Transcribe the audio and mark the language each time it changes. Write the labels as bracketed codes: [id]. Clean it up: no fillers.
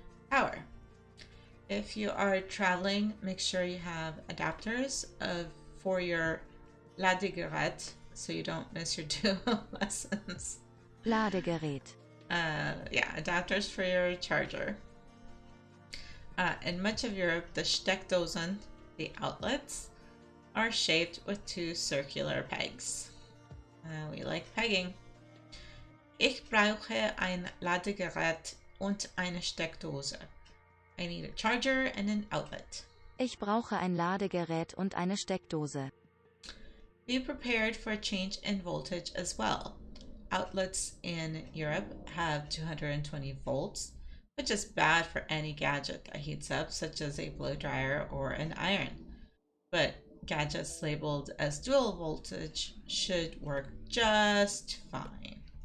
[en] Power. If you are traveling, make sure you have adapters for your Ladegerät so you don't miss your duo lessons. [de] Ladegerät. [en] Yeah, adapters for your charger. In much of Europe, the Steckdosen, the outlets, are shaped with two circular pegs. We like pegging. [de] Ich brauche ein Ladegerät und eine Steckdose. [en] I need a charger and an outlet. [de] Ich brauche ein Ladegerät und eine Steckdose. [en] Be prepared for a change in voltage as well. Outlets in Europe have 220 volts, which is bad for any gadget that heats up, such as a blow dryer or an iron. But gadgets labeled as dual voltage should work just fine.